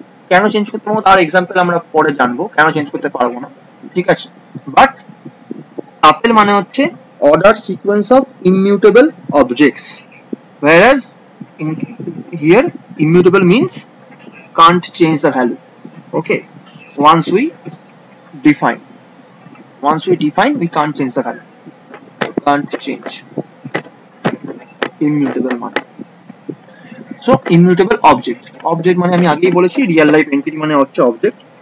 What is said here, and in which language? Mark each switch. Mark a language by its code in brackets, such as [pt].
[bn] কেন চেঞ্জ করতে পারবো তার এক্সাম্পল আমরা পরে জানবো, কেন চেঞ্জ করতে পারবো না। ঠিক আছে, [en] but tuple [bn] মানে হচ্ছে [en] ordered sequence of immutable objects, whereas in here immutable means can't change the value. Okay, once we define we can't change the value, can't change, immutable মানে so immutable object, object মানে [bn] আমি আগেই বলেছি [en] Real life entity মানে হচ্ছে object.